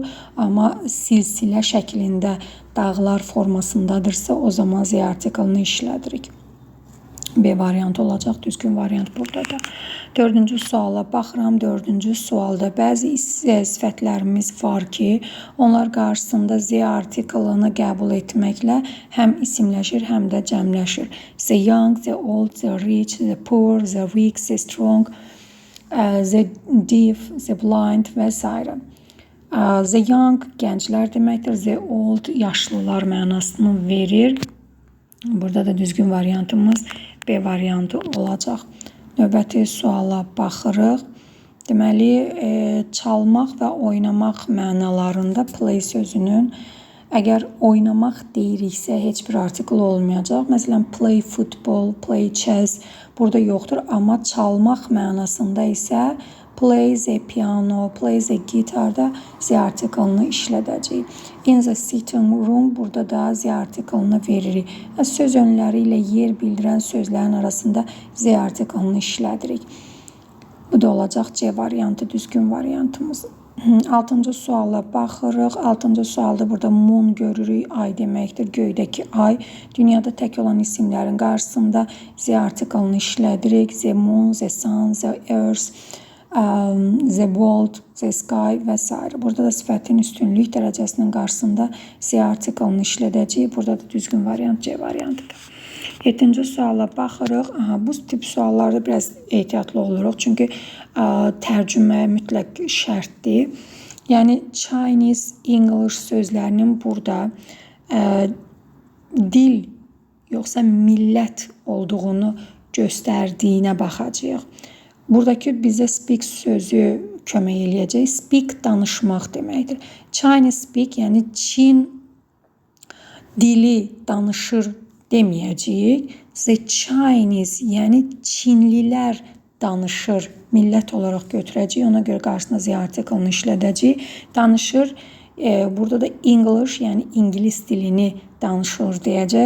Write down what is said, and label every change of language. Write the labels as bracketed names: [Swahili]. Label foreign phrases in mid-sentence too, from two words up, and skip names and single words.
[Azerbaijani] Amma silsilə şəklində dağlar formasındadırsa, o zaman Z artiklını işlədirik. B variantı olacaq, düzgün variant buradadır. Dördüncü suala baxıram. Dördüncü sualda bəzi sifətlərimiz var ki, onlar qarşısında Z artiklını qəbul etməklə həm isimləşir, həm də cəmləşir. [English] The young, the old, the rich, the poor, the weak, the strong, the deaf, the blind və s. The young [Azerbaijani] gənclər deməkdir. [English] The old [Azerbaijani] yaşlılar mənasını verir. Burada da düzgün variantımız B variantı olacaq. Növbəti suala baxırıq. Deməli, çalmaq və oynamaq mənalarında play sözünün əgər oynamaq deyiriksə, heç bir artikl olmayacaq. Məsələn, [English] play football, play chess [Azerbaijani] burada yoxdur. Amma çalmaq mənasında isə [English] play the piano, play the guitar-da [Azerbaijani] Z artiklını işlədəcəyik. [English] In the sitting room [Azerbaijani] burada da Z artiklını veririk. Söz önləri ilə yer bildirən sözlərin arasında Z artiklını işlədirik. Bu da olacaq C variantı, düzgün variantımız. Altıncı suala baxırıq. Altıncı sualda burada moon görürük. Ay deməkdir, göydəki ay. Dünyada tək olan isimlərin qarşısında Z artiklını işlədirik. [English] The moon, the sun, the earth, the world, the sky və s. [Azerbaijani] Burada da sifətin üstünlük dərəcəsinin qarşısında Z artiklını işlədəcəyik. Burada da düzgün variant C variantıdır. 7-ci suala baxırıq. Bu tip suallarda biraz ehtiyatlı oluruq. Çünki tərcümə mütləq şərtdir. Yəni Chinese, English sözlərinin burada dil yoxsa millət olduğunu göstərdiyinə baxacağıq. Buradakı bizə speak sözü kömək eləyəcək. Speak danışmaq deməkdir. [English] Chinese speak, [Azerbaijani] yəni Çin dili danışır deməyəcəyik. [English] The Chinese, [Azerbaijani] yəni Çinlilər danışır millət olaraq götürəcəyik. Ona görə qarşısına Z artiklını işlədəcəyik. Danışır Burada da English, yəni İngilis dilini danışır deyəcək.